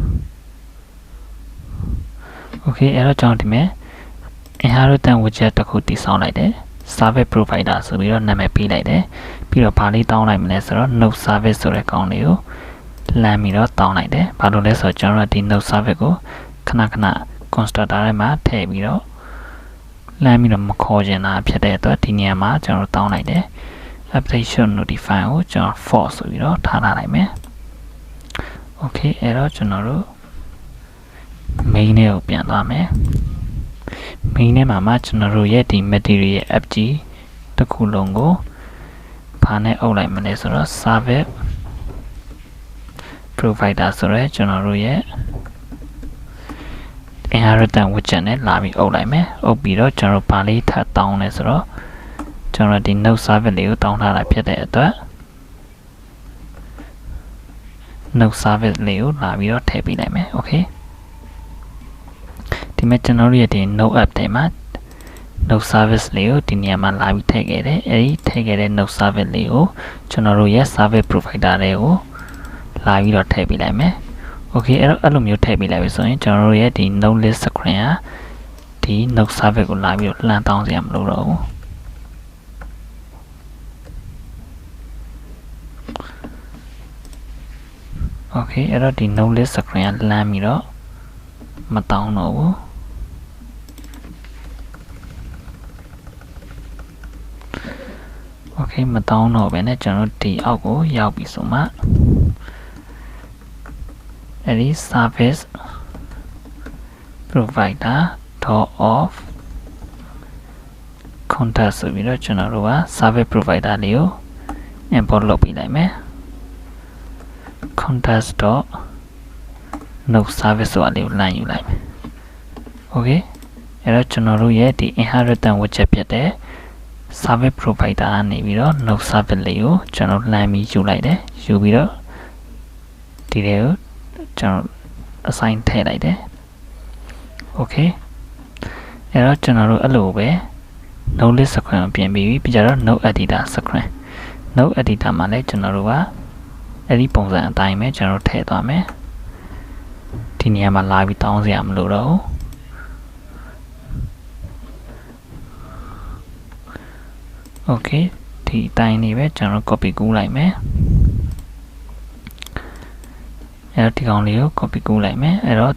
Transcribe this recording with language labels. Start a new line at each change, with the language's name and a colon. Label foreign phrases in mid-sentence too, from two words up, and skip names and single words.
Burmese: Okay အဲ့တော့ကျွန်တော်ဒီမှာ
English: inheritance widget
Burmese: တစ်ခုတည်ဆောက်လိုက်တယ်
English: service provider
Burmese: ဆိုပြီးတော့နာမည်ပေးလိုက်တယ်ပြီးတော့ဘာလေးတောင်းလိုက်မလဲဆိုတော့
English: node service
Burmese: ဆိုတဲ့ကောင်လေးကိုလမ်းပြီးတော့တောင်းလိုက်တယ်ဘာလို့လဲဆိုတော့ကျွန်တော်တို့ဒီ
English: node service
Burmese: ကိုခဏconstructor ထဲ မှာထည့်ပြီးတော့လမ်းပြီးတော့မခေါ်ချင်တာဖြစ်တဲ့အတွက်ဒီနေရာမှာကျွန်တော်တို့တောင်းလိုက်တယ်
English: application notify
Burmese: ကိုကျွန်တော် false ဆိုပြီးတော့ထားလိုက်မယ် okay အဲ့တော့ကျွန်တော်တို့ main နဲ့ကိုပြန်သွားမယ် main နဲ့မှာကျွန်တော်တို့ရဲ့ဒီ
English: material app
Burmese: ကြီးတစ်ခုလုံးကိုဘာနဲ့အုပ်လိုက်မလဲဆိုတော့
English: service provider
Burmese: ဆိုရဲကျွန်တော်တို့ရဲ့
English: inheritance widget
Burmese: နဲ့လာပြီးအုပ်လိုက်မယ်အုပ်ပြီးတော့ကျွန်တော်ဘာလေးထပ်တောင်းလဲဆိုတော့ကျွန်တော်ဒီ
English: node service
Burmese: လေးကိုတောင်းထားတာဖြစ်တဲ့အတွက်
English: node service
Burmese: လေးကိုလာပြီးတော့ထည့်ပေးလိုက်မယ် okay ဒီမှာကျွန်တော်တို့ရဲ့ဒီ
English: node app
Burmese: ထဲမှာ
English: node service
Burmese: လေးကိုဒီနေရာမှာလာပြီးထည့်ခဲ့တယ်အဲဒီထည့်ခဲ့တဲ့
English: node service
Burmese: လေးကိုကျွန်တော်တို့ရဲ့
English: service provider
Burmese: တွေကိုလာပြီးတော့ထည့်ပေးလိုက်မယ် okay အဲ့လိုမျိုးထည့်ပေးလိုက်ပြီဆိုရင်ကျွန်တော်တို့ရဲ့ဒီ
English: node list screen
Burmese: ကဒီ
English: node service
Burmese: ကိုလာပြီးတော့လှမ်းတောင်းစရာမလိုတော့ဘူး Okay အဲ့တော့ဒီ
English: node list screen
Burmese: ကလမ်းပြီးတော့မတောင်းတော့ဘူး Okay မတောင်းတော့ဘဲနဲ့ကျွန်တော်ဒီအောက်ကိုရောက်ပြီဆိုမှအဲ့ဒီ service
English: provider .of contact
Burmese: ဆိုပြီးတော့ကျွန်တော်တို့က
English: service provider
Burmese: လေးကို import လုပ်ပေးလိုက်မယ်
English: context.node service
Burmese: ဆိုတာလေးကိုလမ်းယူလိုက်မယ် okay အဲ့တော့ကျွန်တော်တို့ရဲ့ဒီ
English: inheritance widget
Burmese: ဖြစ်တဲ့
English: service provider
Burmese: ကနေပြီးတော့
English: node service
Burmese: လေးကိုကျွန်တော်လမ်းပြီးယူလိုက်တယ်ယူပြီးတော့ဒီတွေကိုကျွန်တော် assign ထည့်လိုက်တယ် okay အဲ့တော့ကျွန်တော်တို့အဲ့လိုပဲ
English: node list screen
Burmese: ကိုပြင်ပြီးပြီးကြတော့
English: node editor screen node editor
Burmese: မှာလည်းကျွန်တော်တို့ကအဲ့ဒီပုံစံအတိုင်းပဲကျွန်တော်တို့ထည့်သွားမယ်ဒီနေရာမှာလာပြီးတောင်းစရာမလိုတော့ဘူး okay ဒီအတိုင်းနေပဲကျွန်တော် copy ကူးလိုက်မယ်အဲ့တော့ဒီကောင်လေးကို copy ကူးလိုက်မယ်အဲ့တော့